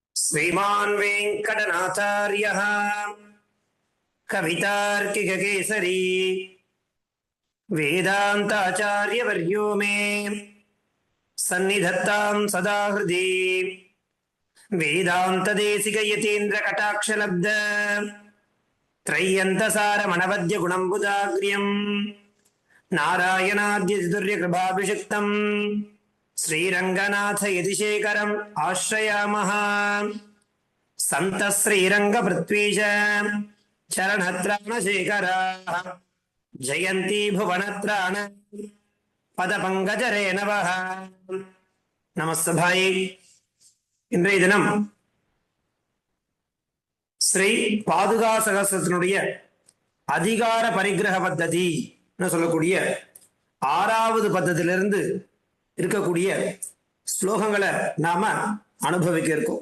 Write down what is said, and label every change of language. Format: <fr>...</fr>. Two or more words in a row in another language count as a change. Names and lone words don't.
<sa>श्रीमान् वेङ्कटनाथार्यः कवितार्किककेसरी वेदान्ताचार्यवर्यो मे सन्निधत्तां सदा हृदि वेदान्तदेशिकयतीन्द्रकटाक्षलब्ध त्रय्यन्तसारमणवद्यगुणम्बुदाग्र्यम् नारायणाद्यतितुर्यकृपाभिषिक्तम् श्रीरङ्गनाथ यतिशेखरम् आश्रयामः। सन्तः श्रीरङ्गपृथ्वीश चरणत्राणशेखराः जयन्ती भुवनत्राण पदपङ्कजरेणवः।</sa> <ta>நமஸ்தபாயே. இன்றைய தினம் ஸ்ரீ பாதுகா சகஸ்ரத்தினுடைய அதிகார பரிகிரக பத்ததி சொல்லக்கூடிய 6வது பத்தத்திலிருந்து இருக்கக்கூடிய ஸ்லோகங்களை நாம அனுபவிக்க இருக்கோம்.</ta>